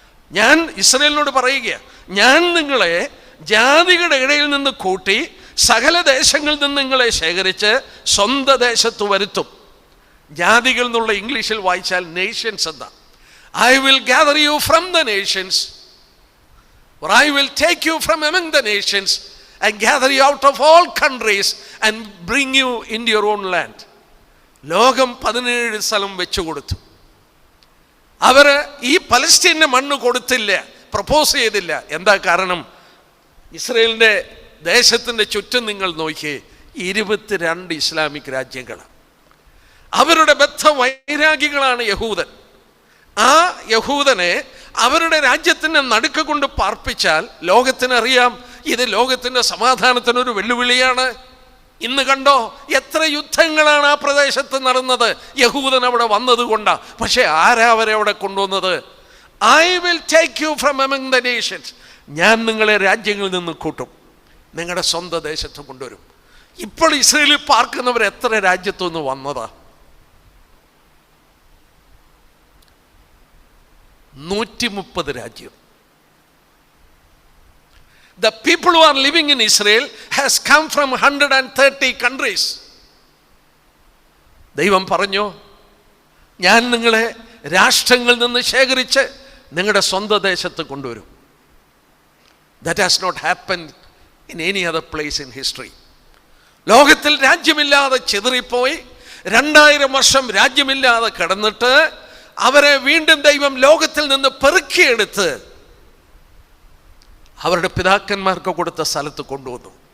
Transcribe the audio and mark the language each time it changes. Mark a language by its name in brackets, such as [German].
[Malayalam] ഞാൻ ഇസ്രയേലിനോട് പറയുക, ഞാൻ നിങ്ങളെ ജാതികളുടെ ഇടയിൽ നിന്ന് കൂട്ടി സകല ദേശങ്ങളിൽ നിന്ന് നിങ്ങളെ ശേഖരിച്ച് സ്വന്തം ദേശത്ത് വരുത്തും. ജാതികൾ എന്നുള്ള ഇംഗ്ലീഷിൽ വായിച്ചാൽ നേഷൻസ് എന്താ? [English] I will gather you from the nations, or I will take you from among the nations and gather you out of all countries and bring you into your own land. [Malayalam] ലോകം 17 സ്ഥലം വെച്ചു കൊടുത്തു. അവർ ഈ പലസ്തീൻ്റെ മണ്ണ് കൊടുത്തില്ല, propose ചെയ്തില്ല. എന്താ കാരണം? ഇസ്രയേലിൻ്റെ ദേശത്തിൻ്റെ ചുറ്റും നിങ്ങൾ നോക്കിയേ, 22 ഇസ്ലാമിക് രാജ്യങ്ങളാണ്. അവരുടെ ബദ്ധ വൈരാഗികളാണ് യഹൂദൻ. ആ യഹൂദനെ അവരുടെ രാജ്യത്തിൻ്റെ നടുക്ക് കൊണ്ട് പാർപ്പിച്ചാൽ ലോകത്തിനറിയാം ഇത് ലോകത്തിൻ്റെ സമാധാനത്തിനൊരു വെല്ലുവിളിയാണ്. ഇന്ന് കണ്ടോ എത്ര യുദ്ധങ്ങളാണ് ആ പ്രദേശത്ത് നടന്നത്, യഹൂദൻ അവിടെ വന്നതുകൊണ്ടാണ്. പക്ഷേ ആരാ അവരെ അവിടെ കൊണ്ടുവന്നത്? I will take you from among the Nations. ഞാൻ നിങ്ങളെ രാജ്യങ്ങളിൽ നിന്ന് കൂട്ടും, നിങ്ങളുടെ സ്വന്തം ദേശത്ത് കൊണ്ടുവരും. ഇപ്പോൾ ഇസ്രയേലിൽ പാർക്കുന്നവർ എത്ര രാജ്യത്തുനിന്ന് വന്നതാ? 130 രാജ്യം. [English] The people who are living in Israel has come from 130 countries. [Malayalam] ദൈവം പറഞ്ഞു, ഞാൻ നിങ്ങളെ രാഷ്ട്രങ്ങളിൽ നിന്ന് ശേഖരിച്ച് നിങ്ങളുടെ സ്വന്തം ദേശത്ത് കൊണ്ടുവരും. [English] That has not happened in any other place in history. [Malayalam] ലോകത്തിൽ രാജ്യമില്ലാതെ ചിതറിപ്പോയി 2000 വർഷം രാജ്യമില്ലാതെ കിടന്നിട്ട് അവരെ വീണ്ടും ദൈവം ലോകത്തിൽ നിന്ന് പെറുക്കിയെടുത്ത് അവരുടെ പിതാക്കന്മാർക്ക് കൊടുത്ത സ്ഥലത്ത് കൊണ്ടുവന്നു.